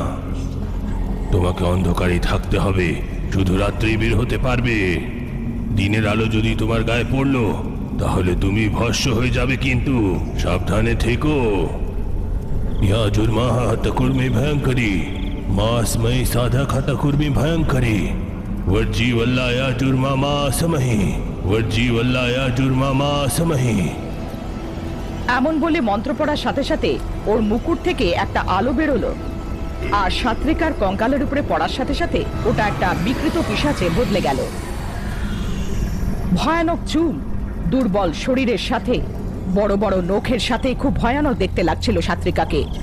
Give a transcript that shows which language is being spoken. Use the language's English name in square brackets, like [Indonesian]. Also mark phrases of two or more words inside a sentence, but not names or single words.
[Bangla] তোমাকে অন্ধকারেই থাকতে হবে, শুধু রাত্রেই বের হতে পারবে। দিনের আলো যদি তোমার গায়ে পড়লো তাহলে তুমি ভস্য হয়ে যাবে, কিন্তু সাবধানে থেকো। ইয়া জুর্মা হতকুর্মি ভয়ঙ্করী মাসময়ী সাধক হতকুর্মি ভয়ঙ্করী वर्जी वल्लाया जुर्मा मा समहि वर्जी वल्लाया जुर्मा मा समहि। এমন বলে মন্ত্র পড়ার সাথে সাথে ওর মুকুট থেকে একটা আলো বেরোলো আর সাত্রিকার কঙ্কালের উপরে পড়ার সাথে সাথে ওটা একটা বিকৃত পিশাচে বদলে গেল। ভয়ানক চুল, দুর্বল শরীরের সাথে বড় বড় নখের সাথে খুব ভয়ানক দেখতে লাগছিল সাত্রিকাকে।